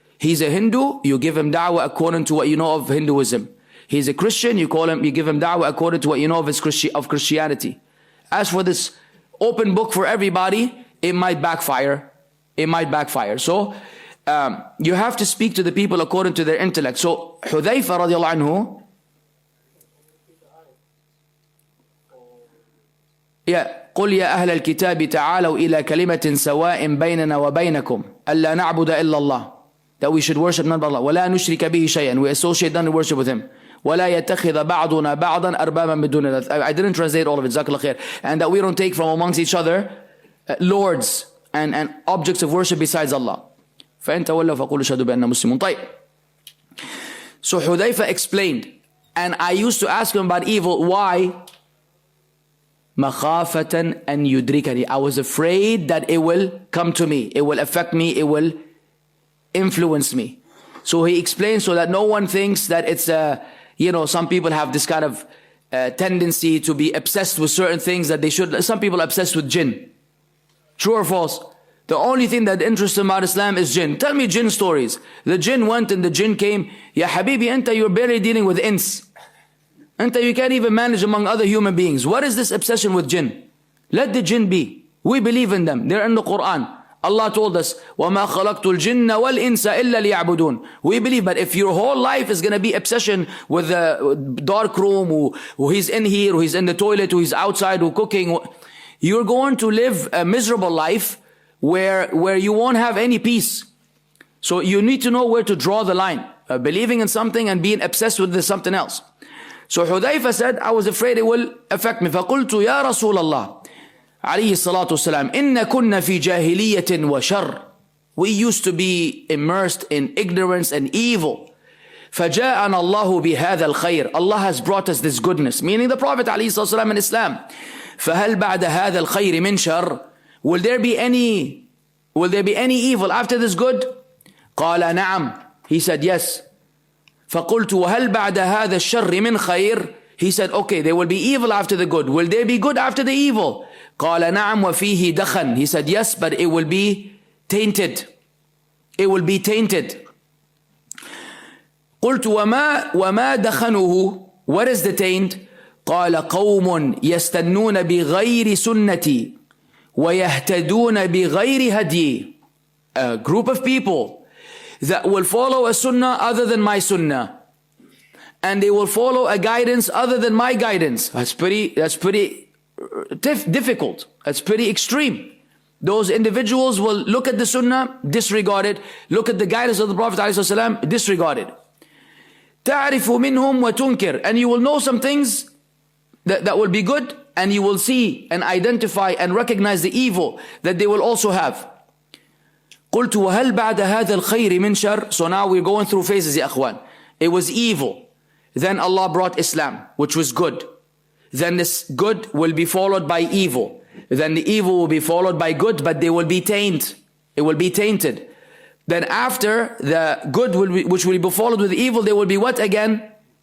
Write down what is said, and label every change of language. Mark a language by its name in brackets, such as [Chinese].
[English] He's a Hindu, you give him da'wah according to what you know of Hinduism. He's a Christian, you give him da'wah according to what you know of Christianity. As for this open book for everybody, it might backfire. It might backfire. So you have to speak to the people according to their intellect. So Hudhayfa radiallahu anhu, [Arabic] قل يا أهل الكتاب تعالوا إلى كلمة سواء بيننا وبينكم ألا نعبد إلا الله, [English] that we should worship none but Allah, [Arabic] ولا نشرك به شيئا, [English] we associate none and worship with Him, [Arabic] ولا يتخذ بعضنا بعضا أربابا من دون الله. [English] I didn't translate all of it, Jazakallah khair. And that we don't take from amongst each other lords and objects of worship besides Allah. [Arabic] فإن تولوا فقولوا اشهدوا بأننا مسلمون. طيب. [English] So Hudhayfa explained, and I used to ask him about evil. Why? [Arabic] مخافة أن يدركني. [English] I was afraid that it will come to me, it will affect me, it will influence me. So he explained so that no one thinks that it's some people have this kind of tendency to be obsessed with certain things that they should. Some people are obsessed with jinn. True or false? The only thing that interests them about Islam is jinn. Tell me jinn stories. The jinn went and the jinn came. [Arabic] Ya Habibi, anta, [English] you're barely dealing with ins. Anta, you can't even manage among other human beings. What is this obsession with jinn? Let the jinn be. We believe in them. They're in the Quran. Allah told us, [Arabic] وَمَا خَلَقْتُ الْجِنَّ وَالْإِنسَ إِلَّا لِيَعْبُدُونَ. [English] We believe, but if your whole life is going to be obsession with the dark room, who he's in here, who he's in the toilet, who he's outside, who cooking, you're going to live a miserable life where you won't have any peace. So you need to know where to draw the line. Believing in something and being obsessed with something else. So Hudhayfa said, I was afraid it will affect me. [Arabic] فَقُلْتُ يَا رَسُولَ اللَّهِ عليه الصلاة والسلام إِنَّ كُنَّ فِي جَاهِلِيَّةٍ وَشَرٍ. [English] We used to be immersed in ignorance and evil. [Arabic] فَجَاءَنَا اللَّهُ بِهَذَا الْخَيْرِ. [English] Allah has brought us this goodness, meaning the Prophet عليه الصلاة والسلام and Islam. [Arabic] فَهَلْ بَعْدَ هَذَا الْخَيْرِ مِنْ شَرٍ. [English] Will there be any evil after this good? [Arabic] قال نعم. [English] He said yes. [Arabic] فقلت وهل بعد هذا الشر من خير. [English] He said okay, there will be evil after the good. Will there be good after the evil? [Arabic] قال نعم وفيه دخن. [English] He said yes, but it will be tainted. It will be tainted. [Arabic] قلت وما دخنه. [English] What is the taint? [Arabic] قال قوم يستنون بغير سنتي وَيَهْتَدُونَ بِغَيْرِ هَدْيِ. [English] A group of people that will follow a sunnah other than my sunnah, and they will follow a guidance other than my guidance. That's pretty difficult. That's pretty extreme. Those individuals will look at the sunnah, disregard it. Look at the guidance of the Prophet ﷺ, disregard it. [Arabic] تَعْرِفُ مِنْهُمْ وَتُنْكِرُ. [English] And you will know some things that will be good, and you will see and identify and recognize the evil that they will also have. [Arabic] قلت وهل بعد هذا الخير من شر. [English] So now we're going through phases [Arabic] يا أخوان. [English] It was evil. Then Allah brought Islam, which was good. Then this good will be followed by evil. Then the evil will be followed by good, but they will be tainted. It will be tainted. Then after the good which will be followed with evil, they will be what again?